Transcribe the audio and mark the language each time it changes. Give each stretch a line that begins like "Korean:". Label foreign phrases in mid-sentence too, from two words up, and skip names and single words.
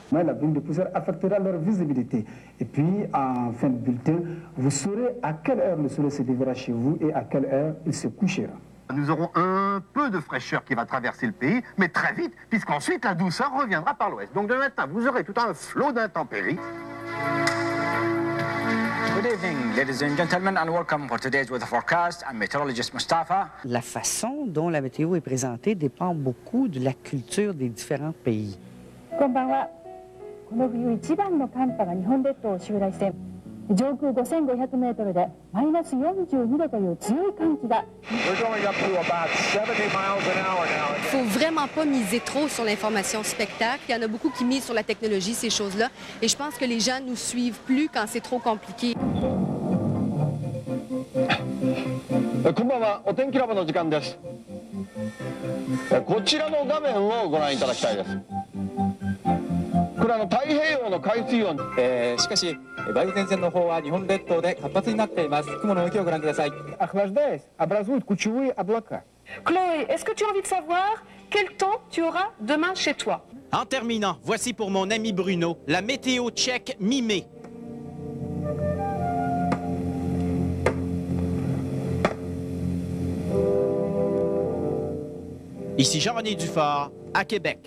French: La bulle de poussière affectera leur visibilité. Et puis, en fin de bulletin, vous saurez à quelle heure le soleil se lèvera chez vous et à quelle heure il se couchera. Nous aurons un peu de fraîcheur qui va traverser le pays, mais très vite, puisqu'ensuite la douceur reviendra par l'ouest. Donc demain matin, vous aurez tout un flot d'intempéries.
English: Good evening, ladies and gentlemen, and welcome for today's weather forecast. I'm meteorologist Mustafa.
French: La façon dont la météo est présentée dépend beaucoup de la culture des différents pays.
Japanese: こんばんは。この冬一番の寒波が日本列島を襲来して、上空5500メートルでマイナス42度という強い寒気が。
French: Il ne faut vraiment pas miser trop sur l'information spectacle. Il y en a beaucoup qui misent sur la technologie, ces choses-là. Et je pense que les gens nous suivent plus quand c'est trop compliqué.
Japanese: こんばんは、お天気ラボの時間です。こちらの画面をご覧いただきたいです。ここれ太平洋の海水温。しかし梅雨前線の方は日本列島で活発になっています。雲の動きをご覧ください。
Russian: Охлаждаясь, образуют кучевые облака.
French: Chloé, est-ce que tu as envie de savoir quel temps tu auras demain chez toi? En terminant, voici pour mon ami Bruno la météo tchèque mi-mai. Ici Jean-René Dufort, à Québec.